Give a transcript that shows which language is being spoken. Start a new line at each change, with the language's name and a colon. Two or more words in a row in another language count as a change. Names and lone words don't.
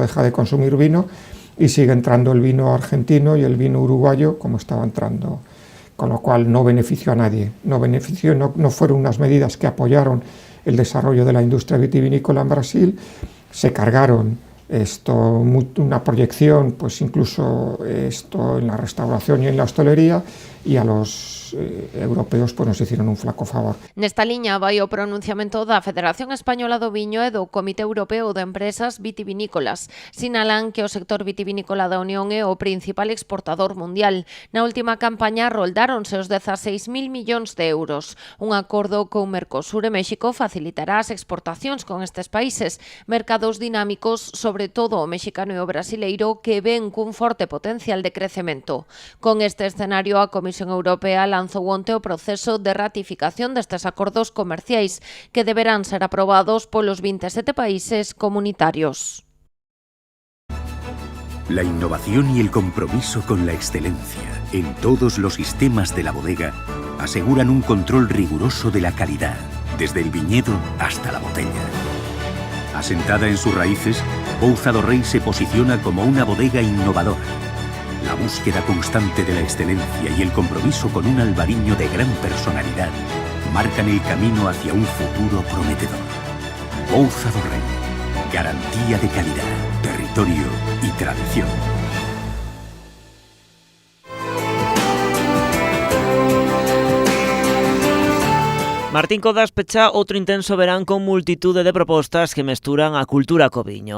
Spanish: deja de consumir vino y sigue entrando el vino argentino y el vino uruguayo como estaba entrando, con lo cual no benefició a nadie, no fueron unas medidas que apoyaron el desarrollo de la industria vitivinícola en Brasil, se cargaron una proyección, pues incluso en la restauración y en la hostelería, y a los europeos pues nos hicieron un flaco favor.
Galician: Nesta liña vai o pronunciamento da Federación Española do Viño e do Comité Europeo de Empresas Vitivinícolas. Sinalan que o sector vitivinícola da Unión é o principal exportador mundial. Na última campaña roldáronse os 16.000 millóns de euros. Un acordo con Mercosur e México facilitará as exportacións con estes países, mercados dinámicos, sobre todo o mexicano e o brasileiro, que ven cun forte potencial de crecemento. Con este escenario, a Comisión Europea lanzou onte o proceso de ratificación destes acordos comerciais, que deberán ser aprobados polos 27 países comunitarios.
Spanish: La innovación y el compromiso con la excelencia en todos los sistemas de la bodega aseguran un control riguroso de la calidad, desde el viñedo hasta la botella. Asentada en sus raíces, Pouza do Rei se posiciona como una bodega innovadora. La búsqueda constante de la excelencia y el compromiso con un albariño de gran personalidad marcan el camino hacia un futuro prometedor. Pouza do Rei, garantía de calidad, territorio y tradición.
Galician: Martín Codas pecha outro intenso verán con multitude de propostas que mesturan a cultura co viño.